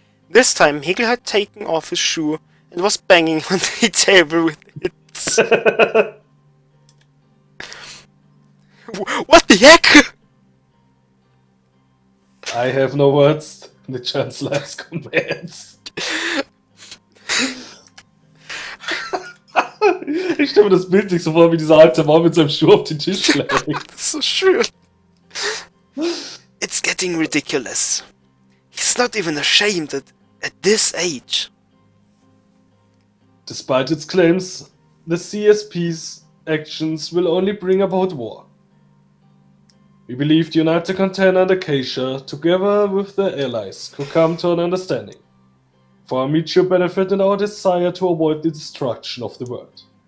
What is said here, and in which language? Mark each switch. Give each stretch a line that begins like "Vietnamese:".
English: This time Hegel had taken off his shoe and was banging on the table with it. What the heck? I have no words. The Chancellor's commands.
German: Ich stelle mir das Bild nicht so vor, wie dieser alte Mann mit seinem Schuh auf den Tisch schlägt. Das ist so schön.
English: It's getting ridiculous. He's not even ashamed at this age. Despite its claims, the CSP's actions will only bring about war. We believe the United Container and Acacia, together with their allies, could come to an understanding, for our mutual benefit and our desire to avoid the destruction of the world.